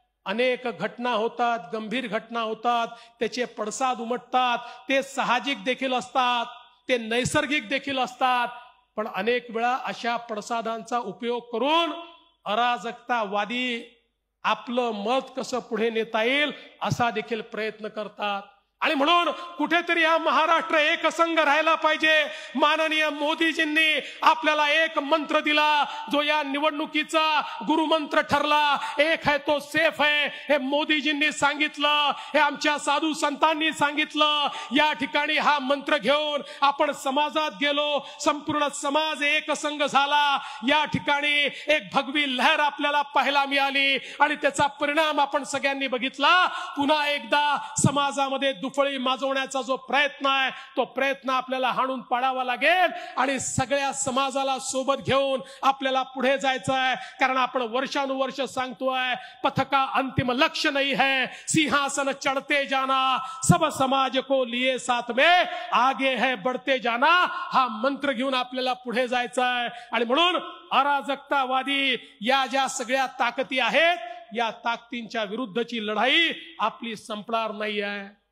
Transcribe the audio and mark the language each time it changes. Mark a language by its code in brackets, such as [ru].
[mr] अनेक घटना होतात, गंभीर घटना होतात, त्याचे पडसाद उमटतात, ते साहजिक देखील असतात, ते नैसर्गिक देखील असतात, पण अनेक वेळा अशा पडसादांचा उपयोग करून अराजकतावादी आपलं मत कसं पुढे नेता येईल असा देखील प्रयत्न करतात। आणि म्हणून कुठेतरी हा महाराष्ट्र एकसंघ राहायला पाहिजे। माननीय मोदीजींनी आपल्याला एक मंत्र दिला, जो या निवडणुकीचा गुरुमंत्र ठरला, [hi] एक है तो सेफ है। [mr] हे मोदीजींनी सांगितलं, हे आमच्या साधू संतांनी सांगितलं। या ठिकाणी हा मंत्र घेऊन आपण समाजात गेलो, संपूर्ण समाज एकसंघ झाला। या ठिकाणी एक भगवी लहर आपल्याला पाहायला मिळाली आणि त्याचा परिणाम आपण सगळ्यांनी बघितला। पुन्हा एकदा समाजामध्ये फळी माजवण्याचा जो प्रयत्न आहे, तो प्रयत्न आपल्याला हाणून पाडावा लागेल आणि सगळ्या समाजाला सोबत घेऊन आपल्याला पुढे जायचं आहे। कारण आपण वर्षानुवर्ष सांगतोय, [hi] पथ का अंतिम लक्ष्य नहीं है, सिंहासन चढ़ते जाना, सब समाज को लिए साथ में, आगे है बढ़ते जाना। [mr] हा मंत्र घेऊन आपल्याला पुढे जायचं आहे। आणि म्हणून अराजकतावादी या ज्या सगळ्या ताकदी आहेत, या ताकदींच्या विरुद्धची लढाई आपली संपणार नाही आहे।